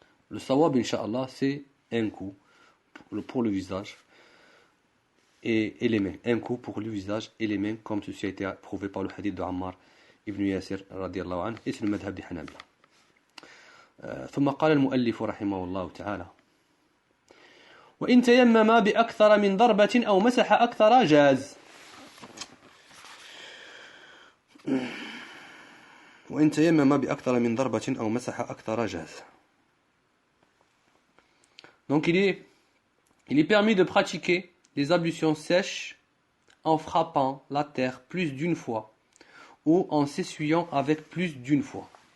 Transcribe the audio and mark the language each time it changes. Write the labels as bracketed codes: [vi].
[fr] Le sawab incha'Allah c'est un coup pour le visage et les mains. Un coup pour le visage et les mains, comme ceci a été prouvé par le hadith de Ammar ibn Yasir radiallahu anhu, et c'est le madhab des Hanabila. [ar] ثم قال المؤلف رحمه الله تعالى وإن تيمم بأكثر من ضربة أو مسح أكثر جاز. وإن تيمم بأكثر من ضربة أو مسح أكثر جاز. [fr] Donc il est permis de pratiquer les ablutions sèches en frappant la terre plus d'une fois ou en s'essuyant avec plus d'une fois.